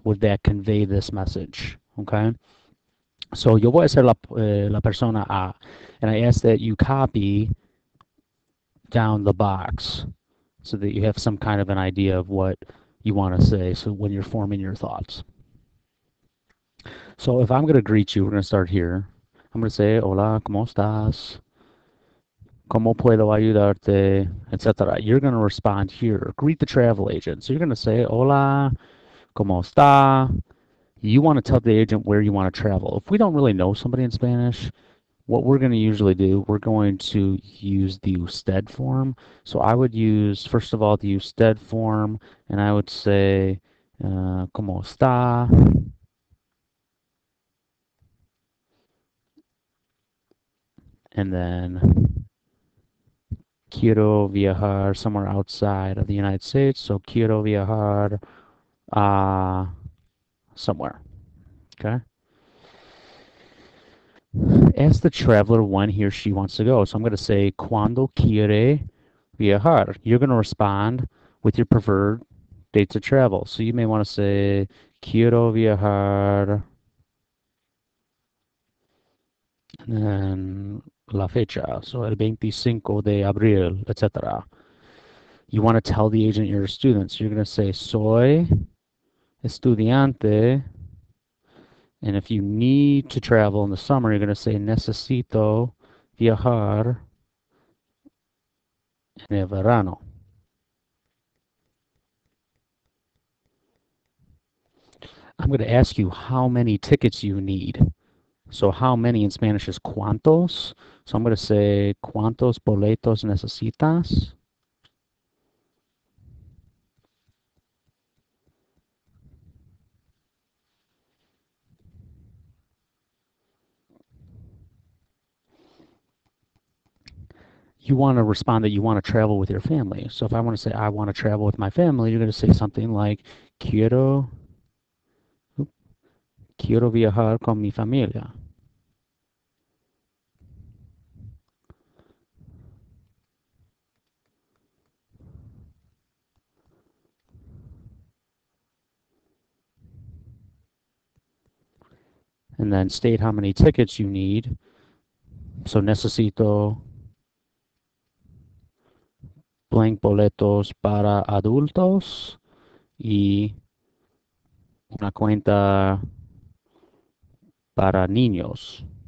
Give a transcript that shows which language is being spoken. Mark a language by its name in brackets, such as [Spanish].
[English] Would that convey this message? Okay. So [Spanish] yo voy a ser la persona A, [English] and I ask that you copy down the box so that you have some kind of an idea of what you want to say. So when you're forming your thoughts. So if I'm going to greet you, we're going to start here. I'm going to say, [Spanish] hola, ¿cómo estás? ¿Cómo puedo ayudarte? Etc. [English] You're going to respond here. Greet the travel agent. So you're going to say, [Spanish] hola, ¿cómo está? [English] You want to tell the agent where you want to travel. If we don't really know somebody in Spanish, what we're going to usually do, we're going to use the usted form. So I would use, first of all, the usted form, and I would say, [Spanish] ¿cómo está? [English] And then [Spanish] quiero viajar [English] somewhere outside of the United States. So [Spanish] quiero viajar a [English] somewhere. Okay. Ask the traveler when he or she wants to go. So I'm going to say, [Spanish] ¿cuándo quiere viajar? [English] You're going to respond with your preferred dates of travel. So you may want to say, [Spanish] quiero viajar en la fecha, so el 25 de abril, etc. [English] You want to tell the agent you're a student. So you're going to say, [Spanish] soy estudiante. [English] And if you need to travel in the summer, you're going to say, [Spanish] necesito viajar en el verano. [English] I'm going to ask you how many tickets you need. So how many in Spanish is cuántos. So I'm going to say, [Spanish] ¿cuántos boletos necesitas? [English] You want to respond that you want to travel with your family. So if I want to say, I want to travel with my family, you're going to say something like, [Spanish] quiero viajar con mi familia. [English] And then state how many tickets you need. [Spanish] So necesito blank boletos para adultos y una cuenta para niños.